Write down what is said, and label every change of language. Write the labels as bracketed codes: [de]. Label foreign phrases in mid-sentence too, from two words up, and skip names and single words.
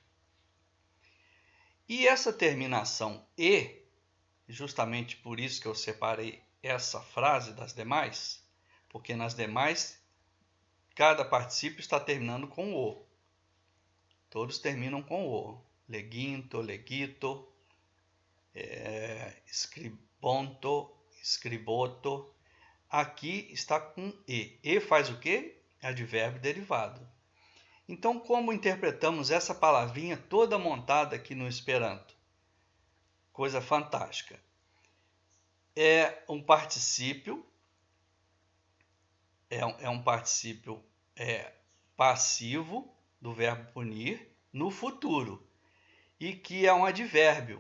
[pt] E essa terminação e, justamente por isso que eu separei essa frase das demais, porque nas demais cada particípio está terminando com o. Todos terminam com o. [eo] Leginto, legito, scribonto, scriboto. [pt] Aqui está com e. E faz o quê? Advérbio derivado. Então, como interpretamos essa palavrinha toda montada aqui no Esperanto? Coisa fantástica. É um particípio, passivo do verbo punir no futuro e que é um advérbio.